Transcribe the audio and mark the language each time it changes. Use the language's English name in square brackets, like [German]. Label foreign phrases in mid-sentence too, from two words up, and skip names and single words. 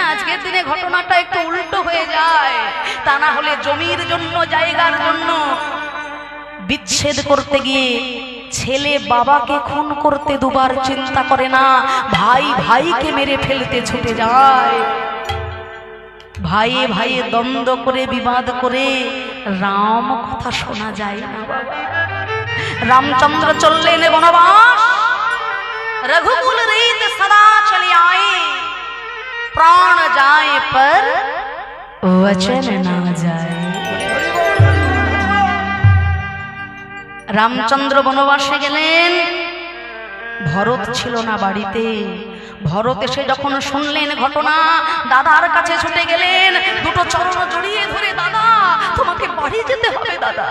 [Bangla] আজকের দিনে ঘটনাটা একটু উল্টো হয়ে যায়। তা না হলে জমির জন্য, জায়গার জন্য বিচ্ছেদ করতে গিয়ে ছেলে বাবাকে খুন করতে দুবার চিন্তা করে না, ভাই ভাইকে মেরে ফেলতে ছুটে যায়। ভাইয়ে ভাইয়ে দ্বন্দ্ব করে, বিবাদ করে রাম কথা শোনা যায় না বাবা। রামচন্দ্র চললেন বনবাস, [Hindi] रघुकुल रीत सदा चली आए, प्राण जाए पर वचन ना जाए। [Bangla] রামচন্দ্র বনবাসে গেলেন, ভরত ছিল না বাড়িতে। ভরত এসে যখন শুনলেন ঘটনা, দাদার কাছে ছুটে গেলেন, দুটো চরণ জড়িয়ে ধরে, দাদা তোমাকে বাড়ি যেতে হবে দাদা।